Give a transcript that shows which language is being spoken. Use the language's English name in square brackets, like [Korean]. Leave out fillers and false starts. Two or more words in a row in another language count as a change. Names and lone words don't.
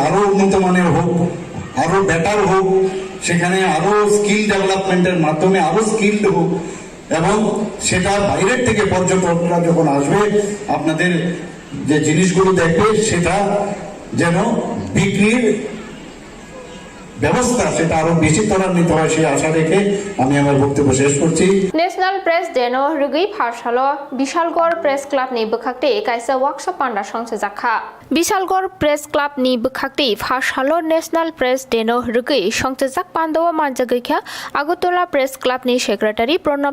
[Bangla] আরো উন্নত মানের হোক, আরো বেটার হোক, সেখানে আরো [English] skill development [Bangla] মাধ্যমে আরো স্কিলড হোক, এবং সেটা বাইরের থেকে পর্যটকরা যখন আসবে আপনাদের যে জিনিসগুলো দেখবে, সেটা যেন বিক্রির ব্যবস্থা সেটা আরো বেশি ত্বরান্বিত হয়, সেই আশা রেখে আমি আমার বক্তব্য শেষ করছি। [English] National Press [Kok Borok] डेनो रुगै फारसालो विशालगढ़ प्रेस क्लब नि बखाक्ते काइसा वर्कशॉप पांडा संसे जाखा विशालगढ़ प्रेस क्लब नि बखाक्ते फारसालो [English] National Press [Kok Borok] डेनो रुगै संसे जाक पांडवा मानजागैख्या আগরতলা प्रेस क्लब नि सेक्रेटारि प्रणब